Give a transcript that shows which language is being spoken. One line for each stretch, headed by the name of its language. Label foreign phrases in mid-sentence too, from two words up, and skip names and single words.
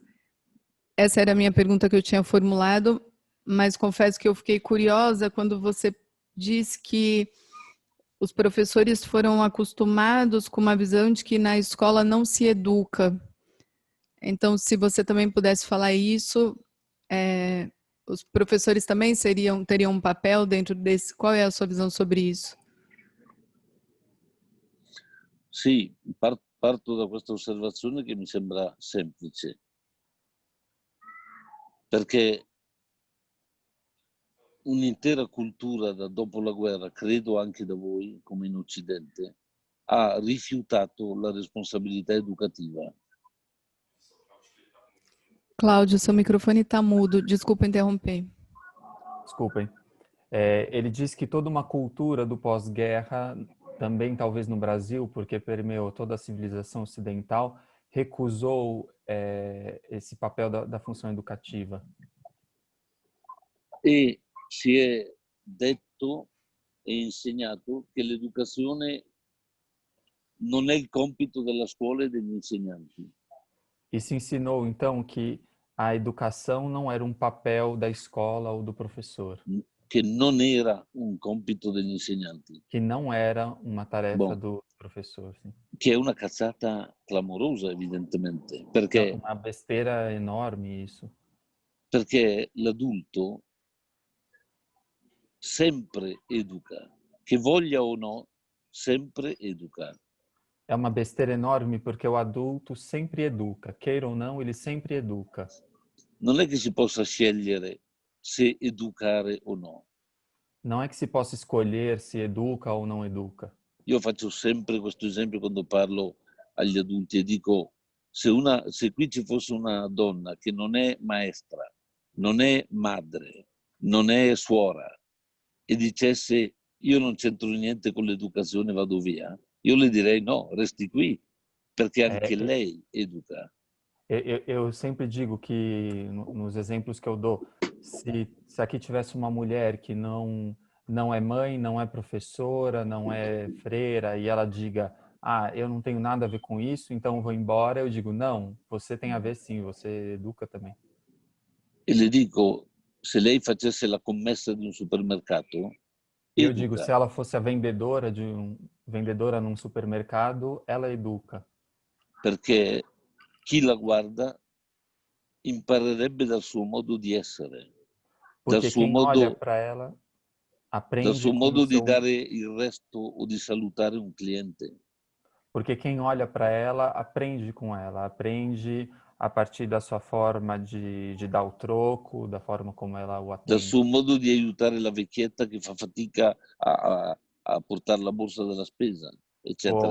Portuguese: Essa era a minha pergunta que eu tinha formulado, mas confesso que eu fiquei curiosa quando você disse que os professores foram acostumados com uma visão de que na escola não se educa. Então, se você também pudesse falar isso, os professores também teriam um papel dentro desse. Qual é a sua visão sobre isso?
Italian: Sì, parto da questa osservazione che mi sembra semplice, perché un'intera cultura da dopo la guerra, credo anche da voi, come in Occidente, ha rifiutato la responsabilità educativa.
Portuguese: Cláudio, seu microfone está mudo. Desculpa interromper. Desculpem. Ele diz que toda uma cultura do pós-guerra, também talvez no Brasil, porque permeou toda a civilização ocidental, recusou esse papel da função educativa.
Italian: E si è detto e insegnato che l'educazione non è il compito della scuola e degli insegnanti.
Portuguese: E se ensinou, então, que a educação não era um papel da escola ou do professor.
Italian: Che non era un compito degli insegnanti.
Portuguese: Que não era uma tarefa do professor. Sim.
Italian: Che è una cazzata clamorosa, evidentemente.
Portuguese: É
Italian: Perché,
Portuguese: uma besteira enorme isso.
Italian: perché l'adulto sempre educa. Che voglia o no, sempre educa.
Portuguese: É uma besteira enorme porque o adulto sempre educa. Queira ou não, ele sempre educa.
Italian: Non è che si possa scegliere se educare o no.
Portuguese: Não é que se possa escolher se educa ou não educa.
Italian: Io faccio sempre questo esempio quando parlo agli adulti e dico, se qui ci fosse una donna che non è maestra, non è madre, non è suora e dicesse io non c'entro niente con l'educazione, vado via, io le direi no, resti qui, perché anche lei educa.
Portuguese: Eu sempre digo que, nos exemplos que eu dou, se aqui tivesse uma mulher que não é mãe, não é professora, não é freira, e ela diga, eu não tenho nada a ver com isso, então eu vou embora, eu digo, não, você tem a ver sim, você educa também.
Italian: E le dico, se lei facesse la commessa di un supermercato,
Portuguese: eu digo, se ela fosse a vendedora vendedora num supermercado, ela educa.
Italian: Perché chi la guarda imparerebbe dal suo modo di essere.
Portuguese: Porque quem olha para ela
Italian: dal
Portuguese: aprende
Italian: suo
Portuguese: com o
Italian: modo di
Portuguese: seu...
Italian: dare il resto o di salutare un cliente.
Portuguese: Porque quem olha para ela aprende com ela, aprende a partir da sua forma de dar o troco, da forma como ela o
Italian: Dal
Portuguese: atende.
Italian: suo modo di aiutare la vecchietta che fa fatica a portare la borsa della spesa, eccetera,